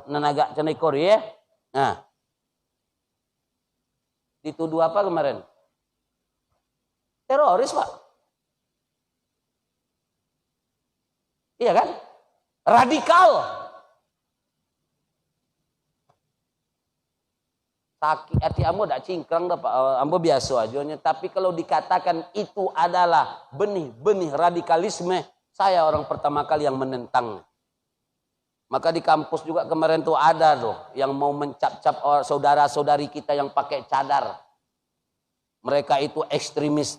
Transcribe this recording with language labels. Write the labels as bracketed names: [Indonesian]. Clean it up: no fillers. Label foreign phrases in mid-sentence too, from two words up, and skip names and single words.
[Indonesian] Agak cenda ikor ya? Nah. Dituduh apa kemarin? Teroris, Pak. Iya kan? Radikal. [Minangkabau] Sakit hati ambo dak cingkrang dah Pak. Ambo biasa aja. [Indonesian] Tapi kalau dikatakan itu adalah benih-benih radikalisme, saya orang pertama kali yang menentang. Maka di kampus juga kemarin tuh ada tuh yang mau mencap-cap saudara-saudari kita yang pakai cadar. Mereka itu ekstremis.